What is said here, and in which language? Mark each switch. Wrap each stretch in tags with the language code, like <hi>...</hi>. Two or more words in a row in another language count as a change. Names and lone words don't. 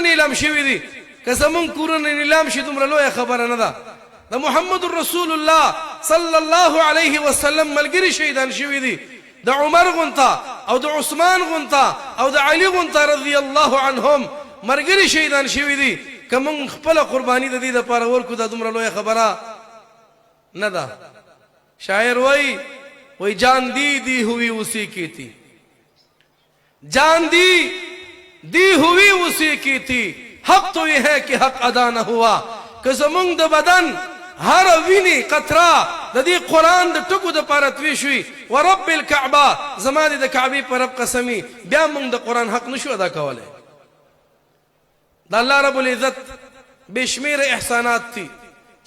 <ps>نیلام شوي دي که زمونږ کورونه نیلام شي دومره لویه خبره نه ده د محمد رسول الله</ps> <ar>صلی الله علیه وسلم</ar> <ps>ملګري شهیدان شوي دي د عمر غونته او د عثمان غونته او د علي غونته</ps> <ar>رضی الله عنهم</ar> <ps>مرګري شهیدان شوي دي که موږ خپله قرباني د دې دپاره ورکو دا دومره لویه خبره نه ده شاعر وای</ps> <ur>جان دی ہوئی اسی کی تھی جان دی ہوئی اسی کی تھی حق تو یہ ہے کہ حق ادا نہ ہوا</ur> <ps>کہ زمونږ د بدن هر ویني قطره د دې قرآن د ټکو دپاره توی شوي</ps> <ar>ورب الکعبه</ar> <ps>زما د کعبې په رب قسمي بیا موږ د قرآن حق نشو ادا کولی د</ps> <ar>الله رب العزت</ar> <ps>بې شمېره احسانات دي چې</ps>